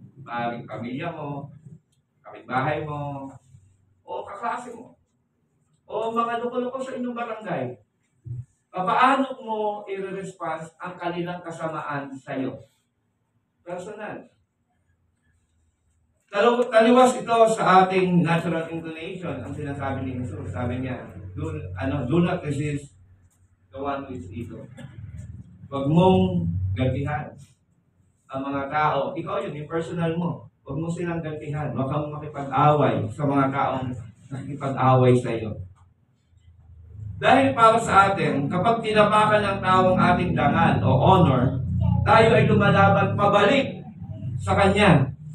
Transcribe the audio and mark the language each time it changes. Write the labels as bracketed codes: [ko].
[tl] Maaaring pamilya mo, kapitbahay mo, o kaklase mo, o mga loko-loko sa inyong barangay. Paano mo i-response ang kanilang kasamaan sa iyo? Personal. Taliwas ito sa ating natural inclination, ang sinasabi ni Jesus. Sabi niya, [en] do not resist the one who is evil. [tl] Huwag mong gantihan ang mga tao. Ikaw yun, yung personal mo. Huwag mo silang gantihan. Huwag kang makipag-away sa mga taong nakikipag-away sa iyo. Dahil para sa atin, kapag tinapakan ng taong ating dangal o honor, tayo ay lumalaban pabalik sa kanya.